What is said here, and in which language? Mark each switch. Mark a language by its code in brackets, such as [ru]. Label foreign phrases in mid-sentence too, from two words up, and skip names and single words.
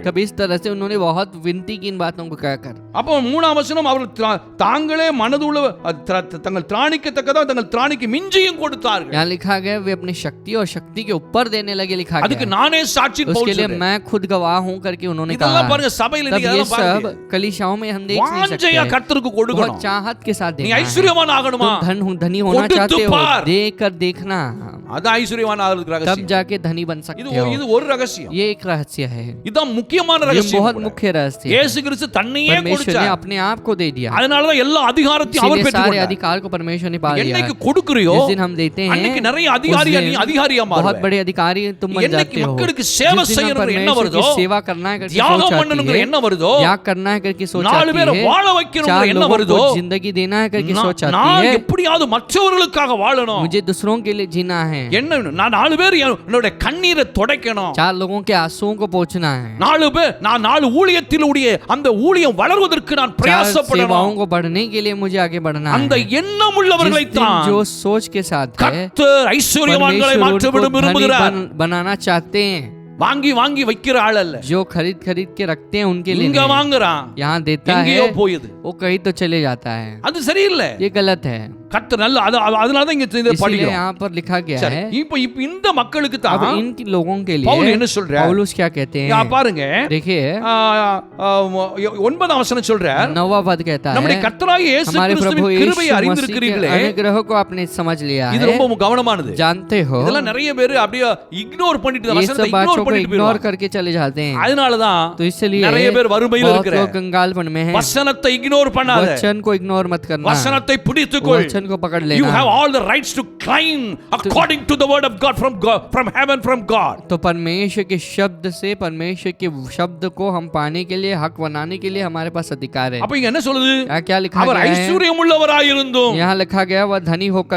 [hi] कभी इस तरह से उन्होंने बहुत विनती की इन बातों को कहकर। [ta] அப்போ 3ஆம் வசனம், அவர்கள் தாங்களே மனதுள்ள தங்கள் திராணிக்கத்தக்கதா தங்கள் திராணிக்கு மிஞ்சியும் கொடுத்தார்கள்। [hi] यहाँ लिखा गया वे अपनी शक्ति और शक्ति के ऊपर देने लगे, लिखा [ta] அதுக்கு [hi] गया। [ta] நானே சாட்சி [hi] उसके लिए मैं खुद गवाह हूं करके उन्होंने कहा। [ta] இதெல்லாம் பாருங்க, சபையில [hi] तब [ta] நீங்க [hi] ये [ta] அதெல்லாம் பாருங்க, [hi] सब कलीसियाओं में हम देख नहीं सकते [ta] வாஞ்சையா [hi] हैं। [ta] கர்த்தருக்கு [hi] बहुत [ta] கொடுக்கணும்। [hi] चाहत के साथ [ta] நீ [hi] देना है। [ta] ஐஸ்வர்யவான் ஆகணுமா, [hi] तुम धनी होना [ta] கொடுத்து [hi] चाहते हो, [ta] பார்। [hi] देकर देखना, [ta] அதான் ஐஸ்வர்யவான் ஆகிறதுக்கு [hi] तब [ta] ரகசியம்। [hi] जाके धनी बन सकते हो। [ta] இது ஒரு ரகசியம், [hi] ये एक रहस्य है, [ta] இதான் முக்கியமான [hi] ये [ta] ரகசியம் [hi] बहुत [ta] கூட। [hi] मुख्य रहस्य है। [ta] இயேசு கிறிஸ்து தன்னையே [hi] परमेश्वर ने [ta] கொடுத்தார், [hi] अपने आप को दे दिया, [ta] அதனாலதான் எல்லா அதிகாரத்தையும் அவர் [hi] इसीलिए सारे [ta] பெற்றுக்கொண்டார்। [hi] अधिकार को परमेश्वर ने पा लिया। [ta] என்னைக்கு கொடுக்குறியோ [hi] जिस दिन हम देते हैं [ta] அன்னைக்கு நிறைய [hi] उस [ta] அதிகாரியா நீ [hi] दिन [ta] அதிகாரியா [hi] बहुत [ta] மாறுவே। [hi] बड़े अधिकारी तुम बन [ta] என்னைக்கு [hi] जाते हो। [ta] மக்களுக்கு சேவை [hi] जिस दिन हम [ta] செய்யணுங்கிற எண்ணம் [hi] परमेश्वर [ta] வருதோ, [hi] की सेवा करना है करके [ta] தியாகம் [hi] सोच आती [ta] பண்ணணுங்கிற [hi] है, [ta] எண்ணம் வருதோ, [hi] त्याग करना है करके सोच [ta] 4 [hi] आती [ta] பேரை [hi] है, [ta] வாழ வைக்கணுங்கிற [hi] 4 [ta] எண்ணம் [hi] लोगों [ta] வருதோ, [hi] को जिंदगी देना है करके सोच आती [ta] நான் [hi] है, [ta] எப்படியாவது மற்றவர்களுக்காக வாழணும், [hi] मुझे दूसरों के लिए जीना है, [ta] என்ன நான் 4 பேர் என்னோட கண்ணீரை துடைக்கணும், [hi] 4 लोगों के आंसुओं को पोंछना है, [ta] 4 பேர் நான் 4 ஊழியத்திலுடைய அந்த ஊழியம் வளர்வதற்கு நான் [hi] 4 [ta] பிரயாசப்படணும்। [hi] सेवाओं को बढ़ने के लिए मुझे आगे बढ़ना [ta] அந்த [hi] है। [ta] எண்ணம் உள்ளவர்களை [hi] जिस दिन [ta] தான் [hi] जो सोच के साथ है [ta] கர்த்தர் ஐஸ்வர்யவான்களை [hi] परमेश्वर [ta] மாற்ற [hi] उनको धनी [ta] விரும்புகிறார்। [hi] बनाना चाहते हैं। [ta] வாங்கி வாங்கி வைக்கிற ஆள் அல்ல, [hi] जो खरीद खरीद के रखते हैं उनके लिए [ta] இங்க [hi] नहीं। [ta] வாங்குறான், [hi] यहाँ देता [ta] எங்கேயோ [hi] है [ta] போயுது, [hi] वो कहीं तो चले जाता है, [ta] அது சரியில்லை। [hi] ये गलत है। [ta] கர்த்தர் நல்ல அதனால தான் இங்க இதை [hi] इसलिए [ta] படிக்கிறோம்। [hi] यहाँ पर लिखा गया [ta] சரி, [hi] है। [ta] இப்போ இந்த மக்களுக்கு [hi] अब [ta] தான் [hi] इन लोगों के [ta] பவுல் [hi] लिए [ta] என்ன சொல்றார்? [hi] पौलुस क्या कहते [ta] யா [hi] हैं, [ta] பாருங்க, [hi] देखिए [ta] 9ஆம் வசனம் சொல்றார், [hi] 9वां पद कहता [ta] நம்முடைய [hi] है, [ta] கர்த்தராகிய இயேசு [hi] हमारे प्रभु [ta] கிறிஸ்துவின் [hi] यीशु [ta] கிருபையை [hi] मसीह के [ta] அறிந்திருக்கிறீர்களே। [hi] अनुग्रह को आपने समझ लिया [ta] இது [hi] है, [ta] ரொம்ப கவனமானது। [hi] जानते हो। [ta] இதெல்லாம் நிறைய பேர் அப்படியே இக்னோர் பண்ணிட்டு [hi] ये [ta] வசனத்தை [hi] सब बातों [ta] இக்னோர் [hi] को [ta] பண்ணிட்டு [hi] इग्नोर [ta] போயிடுவாங்க। [hi] करके चले जाते हैं, [ta] அதனால தான் [hi] तो इसलिए [ta] நிறைய பேர் வறுமையில் [hi] बहुत [ta] இருக்கிற [hi] लोग कंगालपन में हैं। [ta] வசனத்தை இக்னோர் பண்ணாத, [hi] वचन को इग्नोर मत करना, [ta] வசனத்தை பிடித்துக்கொள்। [hi] वचन को पकड़ [en] You [hi] लेना। [en] have all the rights to climb according to the word of God from heaven from God. [hi] तो परमेश्वर के शब्द से परमेश्वर के शब्द को हम पाने के लिए हक बनाने के लिए हमारे पास अधिकार है। [ta] அப்ப இங்க என்ன சொல்லுது? [hi] यहाँ क्या लिखा [ta] அவர் [hi] गया है? [ta] ஐஸ்வர்யம் உள்ளவராய் இருந்தும், [hi] यहाँ लिखा गया वह धनी होकर